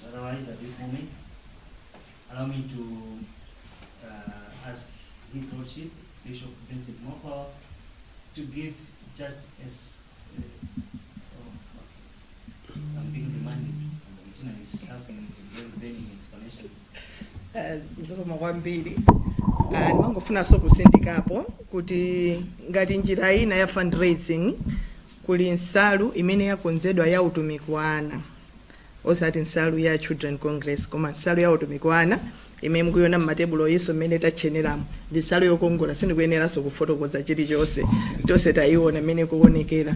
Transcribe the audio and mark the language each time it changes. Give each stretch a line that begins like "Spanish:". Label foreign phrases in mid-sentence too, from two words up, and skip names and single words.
English: Otherwise, at this moment, allow me to ask His Lordship, Bishop Vincent Papal, to give just as I'm being reminded, and is having a very burning explanation.
Nyanja: Zikoma kwambiri ndimangofuna so kusindikapo kuti ngati njira ina ya fundraising kuli nsalu imene yakonzedwa ya utumiki wa ana, osati nsalu ya Children Congress, koma nsalu ya utumiki wa ana imene mukuyona mmatebulo yeso mmene tacheneramu ndi nsalu yokongola, sindikuyeneranso kufotokoza chilichonse tonse tayiona mmene kuonekera.